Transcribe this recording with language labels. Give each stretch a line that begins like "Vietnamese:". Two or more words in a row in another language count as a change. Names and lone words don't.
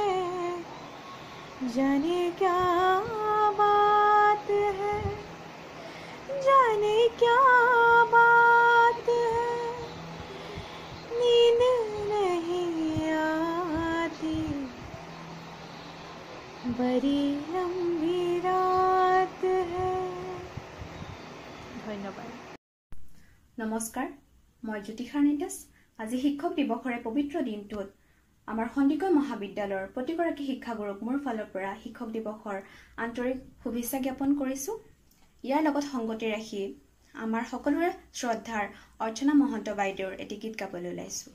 Hindi: जाने क्या बात है, जाने क्या बात है, नींद नहीं आती, बड़ी लंबी रात है।
Assamese: ধন্যবাদ। নমস্কাৰ, মই জ্যোতিষা নিদাস। আজি শিক্ষক দিৱসৰে পবিত্ৰ দিনটোত আমাৰ সন্দিকৈ মহাবিদ্যালয়ৰ প্ৰতিগৰাকী শিক্ষাগুৰুক মোৰ ফালৰ পৰা শিক্ষক দিৱসৰ আন্তৰিক শুভেচ্ছা জ্ঞাপন কৰিছোঁ। ইয়াৰ লগত সংগতি ৰাখি আমাৰ সকলোৰে শ্ৰদ্ধাৰ অৰ্চনা মহন্ত বাইদেউৰ এটি গীত গাবলৈ ওলাইছোঁ।